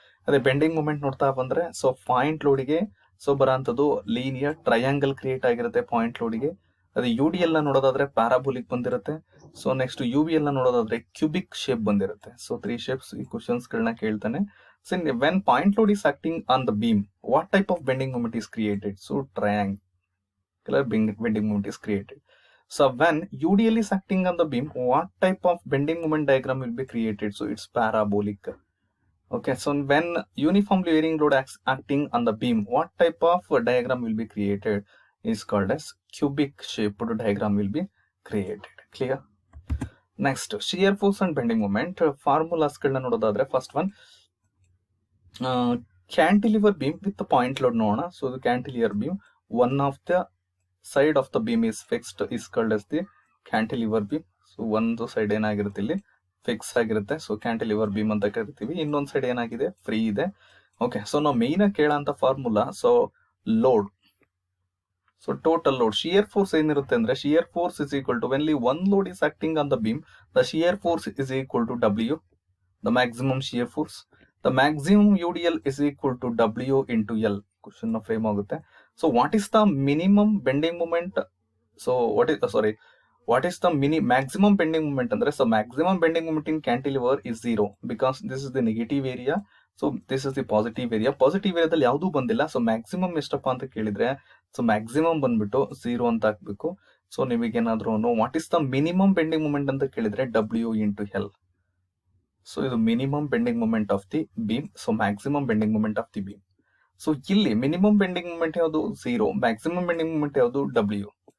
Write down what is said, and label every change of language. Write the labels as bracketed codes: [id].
[kn] ಅದೇ bending moment ನೋಡ್ತಾ ಬಂದ್ರೆ so point ಲೋಡಿಗೆ so ಬರೋಂಥದ್ದು linear triangle create ಆಗಿರುತ್ತೆ ಪಾಯಿಂಟ್ ಲೋಡಿಗೆ. ಅದೇ UDL ನ ನೋಡೋದಾದ್ರೆ ಪ್ಯಾರಾಬೋಲಿಕ್ ಬಂದಿರುತ್ತೆ. ಸೊ ನೆಕ್ಸ್ಟ್ UVL ನ ನೋಡೋದಾದ್ರೆ ಕ್ಯೂಬಿಕ್ ಶೇಪ್ ಬಂದಿರುತ್ತೆ. [en] so 3 shapes [kn] ಈ ಕ್ವಶನ್ಸ್ ಗಳನ್ನ ಕೇಳ್ತಾನೆ. [en] So when point load is acting on the beam, what type of bending moment is created? So triangular bending moment is created. So when UDL is acting on the beam, what type of bending moment diagram will be created? So it's parabolic. Okay, so when uniformly varying load acting on the beam, what type of diagram will be created? Is called as cubic shaped diagram will be created. Clear? Next, shear force and bending moment formulas [kn] ಗಳನ್ನ ನೋಡೋದಾದ್ರೆ, [en] First one cantilever beam with the point load ನೋಡೋಣ. So the cantilever beam, one of the side of the beam is fixed is called as the cantilever beam. [kn] So ಒಂದು side ಏನಾಗಿರುತ್ತೆ ಇಲ್ಲಿ fix ಆಗಿರುತ್ತೆ, so cantilever beam ಅಂತ ಕರಿತೀವಿ. ಇನ್ನೊಂದು side ಏನಾಗಿದೆ free ಇದೆ. ಓಕೆ, ಸೊ ನಾವು ಮೇನ್ ಆಗಿ ಕೇಳೋಂತ formula so load. [en] so total load shear force [kn] ಏನಿರುತ್ತೆ ಅಂದ್ರೆ, [en] Shear force is equal to when only one load is acting on the beam, the shear force is equal to W, the maximum shear force. The maximum UDL is equal to W into L. [kn] Question frame ಆಗುತ್ತೆ. [en] So what is the minimum bending moment? So what is the maximum bending moment ಅಂದ್ರೆ, so maximum bending moment in cantilever is 0 because this is the negative area, so this is the positive area. [kn] Positive ಏರಿಯಾದಲ್ಲಿ ಯಾವ್ದೂ ಬಂದಿಲ್ಲ. So maximum ಎಷ್ಟಪ್ಪ ಅಂತ ಕೇಳಿದ್ರೆ, so maximum ಬಂದ್ಬಿಟ್ಟು 0 ಅಂತ ಹಾಕ್ಬೇಕು. [en] so ನಿಮಗೇನಾದ್ರೂ what is the minimum bending moment [kn] ಅಂತ ಕೇಳಿದ್ರೆ [en] W into L. So ಇದು minimum bending moment of the beam, so maximum bending moment of the beam. [kn] So ಇಲ್ಲಿ ಮಿನಿಮಮ್ ಬೆಂಡಿಂಗ್ ಮೂಮೆಂಟ್ ಯಾವುದು 0, ಮ್ಯಾಕ್ಸಿಮಮ್ ಬೆಂಡಿಂಗ್ ಮೂಮೆಂಟ್ ಯಾವುದು W.